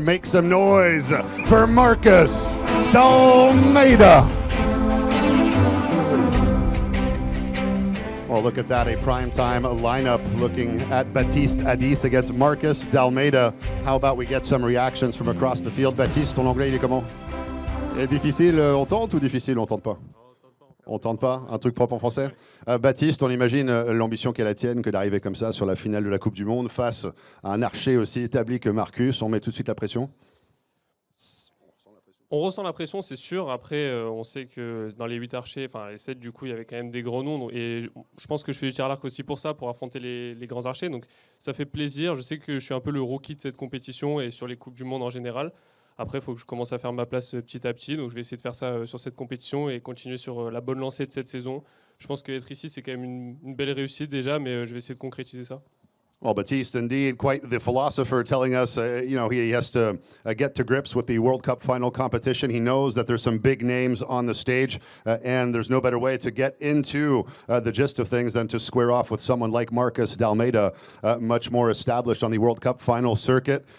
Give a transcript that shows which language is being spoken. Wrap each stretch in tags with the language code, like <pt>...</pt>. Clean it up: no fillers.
<en>Make some noise for Marcus D'Almeida. Well, look at that, a primetime lineup looking at Baptiste Adis against Marcus D'Almeida. How about we get some reactions from across the field?</en> <fr>Baptiste, ton anglais, il est comment? Difficile, on tente ou difficile, on tente pas? On tente pas? Un truc propre en français? Baptiste, on imagine l'ambition qu'est la tienne que d'arriver comme ça sur la finale de la Coupe du Monde face à un archer aussi établi que Marcus. On met tout de suite la pression? On ressent la pression, c'est sûr. Après, on sait que dans les 8 archers, enfin les 7, du coup, il y avait quand même des gros noms. Et je pense que je fais du tir à l'arc aussi pour ça, pour affronter les grands archers. Donc ça fait plaisir. Je sais que je suis un peu le rookie de cette compétition et sur les Coupes du Monde en général. Après, il faut que je commence à faire ma place petit à petit. Donc je vais essayer de faire ça sur cette compétition et continuer sur la bonne lancée de cette saison. Je pense qu'être ici, c'est quand même une belle réussite déjà, mais je vais essayer de concrétiser ça.</fr> <en>Well, Baptiste, indeed, quite the philosopher, telling us, he has to get to grips with the World Cup final competition. He knows that there's some big names on the stage, and there's no better way to get into the gist of things than to square off with someone like Marcus D'Almeida, much more established on the World Cup final circuit.</en>